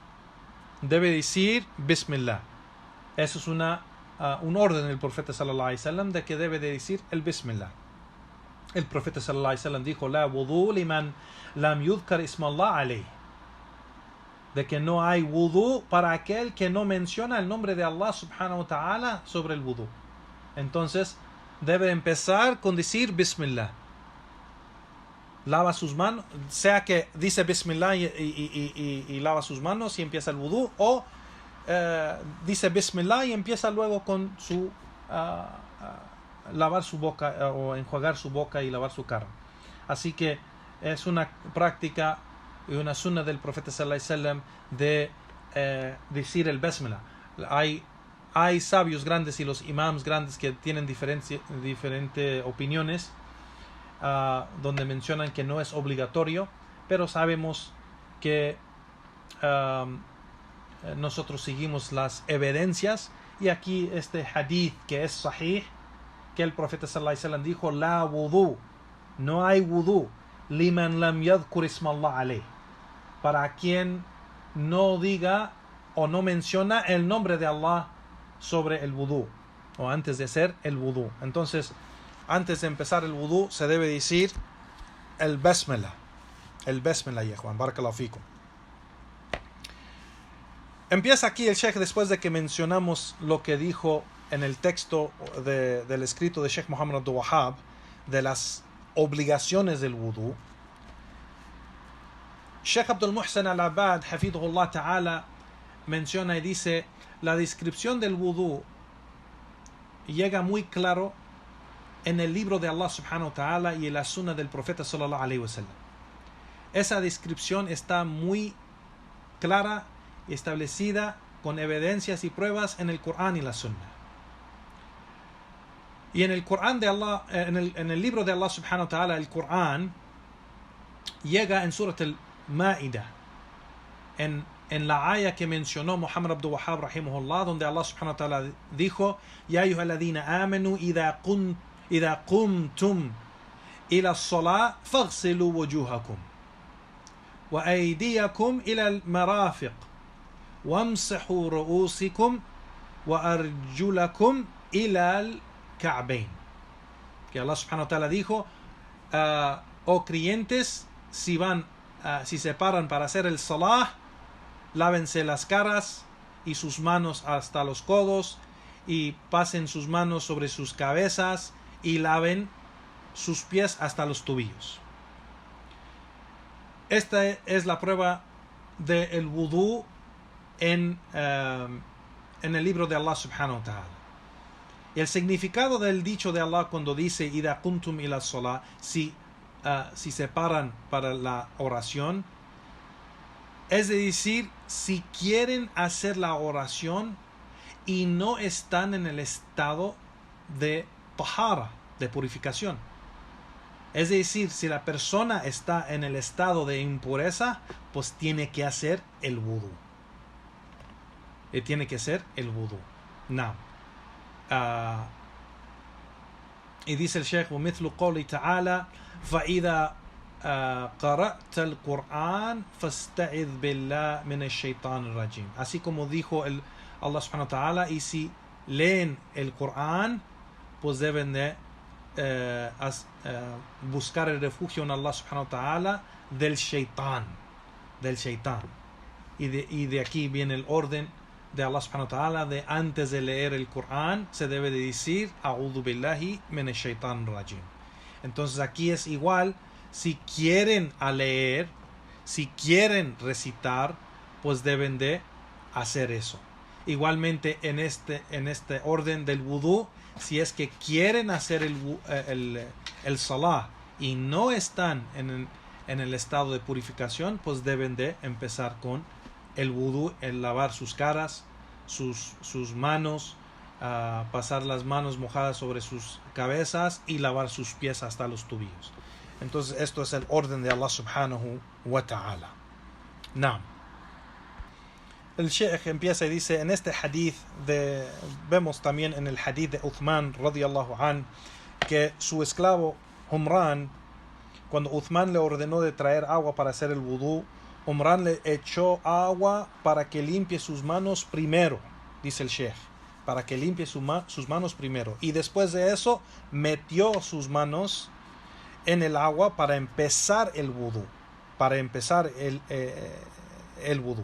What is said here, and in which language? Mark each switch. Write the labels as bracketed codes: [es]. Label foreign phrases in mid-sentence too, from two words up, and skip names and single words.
[es] Eso es un orden del profeta [ar] صلى الله عليه وسلم, [es] de que debe de decir el Bismillah. El profeta [ar] صلى الله عليه وسلم [es] dijo: [ar] لا وضوء لمن لم يذكر اسم الله عليه, [es] de que no hay wudu para aquel que no menciona el nombre de Allah [ar] سبحانه وتعالى [es] sobre el wudu. Entonces debe empezar con decir Bismillah. Lava sus manos, sea que dice Bismillah y lava sus manos y empieza el wudu, o dice Bismillah y empieza luego con su lavar su boca o enjuagar su boca y lavar su cara. Así que es una práctica y una sunna del profeta [ar] صلى الله عليه وسلم [es] de decir el Bismillah. Hay sabios grandes y los imams grandes que tienen diferentes opiniones, donde mencionan que no es obligatorio, pero sabemos que nosotros seguimos las evidencias, y aquí este hadith que es sahih, que el profeta [ar] صلى الله عليه وسلم [es] dijo: [ar] لا وضوء, [es] no hay wudu [ar] لمن لم يذكر اسم الله عليه, [es] para quien no diga o no menciona el nombre de Allah sobre el wudu, o antes de hacer el wudu. Entonces, antes de empezar el wudu se debe decir el Bismillah. Ya Juan, [ar] بارك الله فيكم. [es] Empieza aquí el Sheikh, después de que mencionamos lo que dijo en el texto del escrito de Sheikh Muhammad Abdul Wahhab de las obligaciones del wudu. Sheikh Abdul Muhsin al-Abad, [ar] حفظه الله تعالى, [es] menciona y dice: la descripción del wudu llega muy claro en el libro de Allah [ar] سبحانه وتعالى [es] y en la sunna del profeta [ar] صلى الله عليه وسلم. [es] Esa descripción está muy clara y establecida con evidencias y pruebas en el Corán y la sunna. Y en el Corán de Allah, en el libro de Allah [ar] سبحانه و [es] ta'ala, el Corán, llega en Surat al-Ma'idah, en la aya que mencionó Muhammad Abdul Wahhab rahimahullah, donde Allah [ar] سبحانه وتعالى [es] dijo: [ar] يا أيها الذين آمنوا إذا قمتم إلى الصلاة فاغسلوا وجوهكم وأيديكم إلى المرافق وامسحوا رؤوسكم وأرجلكم إلى الكعبين. [es] Que Allah [ar] سبحانه وتعالى [es] dijo, oh creyentes, si se paran para hacer el salah, lávense las caras y sus manos hasta los codos, y pasen sus manos sobre sus cabezas, y laven sus pies hasta los tobillos. Esta es la prueba del wudú en el libro de Allah [ar] سبحانه وتعالى. [es] Y el significado del dicho de Allah cuando dice [ar] إذا كنتم إلى صلاة, [es] si se paran para la oración, es decir, si quieren hacer la oración y no están en el estado de tahara, de purificación. Es decir, si la persona está en el estado de impureza, pues tiene que hacer el wudú. Tiene que hacer el wudú. Now, y dice el Sheikh, [ar] ومثل قوله تعالى فإذا قرأت القرآن فاستعذ بالله من الشيطان الرجيم. [es] Así como dijo Allah [ar] سبحانه وتعالى, [es] y si leen el Corán, pues deben de buscar el refugio en Allah [ar] سبحانه وتعالى [es] del shaitán. Y de aquí viene el orden de Allah [ar] سبحانه وتعالى, [es] de antes de leer el Corán se debe de decir [ar] أعوذ بالله من الشيطان الرجيم. [es] Entonces aquí es igual, si quieren leer, si quieren recitar, pues deben de hacer eso. Igualmente en este orden del wudú, si es que quieren hacer el salah y no están en el estado de purificación, pues deben de empezar con el wudú, el lavar sus caras, sus manos, pasar las manos mojadas sobre sus cabezas y lavar sus pies hasta los tobillos. Entonces esto es el orden de Allah [ar] سبحانه وتعالى. [es] Now, el Sheikh empieza y dice, en este hadith, vemos también en el hadith de Uthman radiyallahu an, que su esclavo Humran, cuando Uthman le ordenó de traer agua para hacer el wudú, Umran le echó agua para que limpie sus manos primero, dice el Sheikh, para que limpie sus manos primero, y después de eso metió sus manos en el agua para empezar el wudú, el wudú.